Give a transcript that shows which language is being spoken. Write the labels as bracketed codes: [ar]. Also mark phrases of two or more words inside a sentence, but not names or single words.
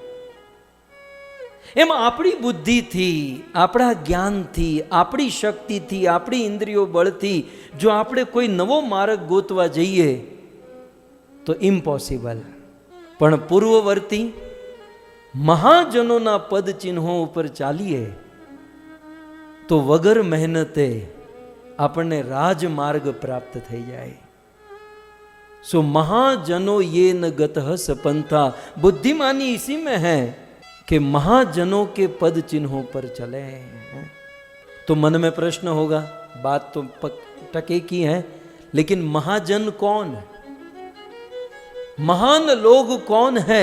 [gu] એમ આપણી બુદ્ધિથી, આપણા જ્ઞાનથી, આપણી શક્તિથી, આપણી ઇન્દ્રિયો બળથી જો આપણે કોઈ નવો માર્ગ ગોતવા જઈએ તો ઇમ્પોસિબલ. પણ પૂર્વવર્તી મહાજનોના પદ ચિહ્નો ઉપર ચાલીએ તો વગર મહેનતે આપણને રાજમાર્ગ પ્રાપ્ત થઈ જાય. [sa] सो महाजनों ये न गतः सपंथा, [hi] बुद्धिमानी इसी में है कि महाजनों के पद चिन्हों पर चले. तो मन में प्रश्न होगा, बात तो टके की है, लेकिन महाजन कौन है? महान लोग कौन है?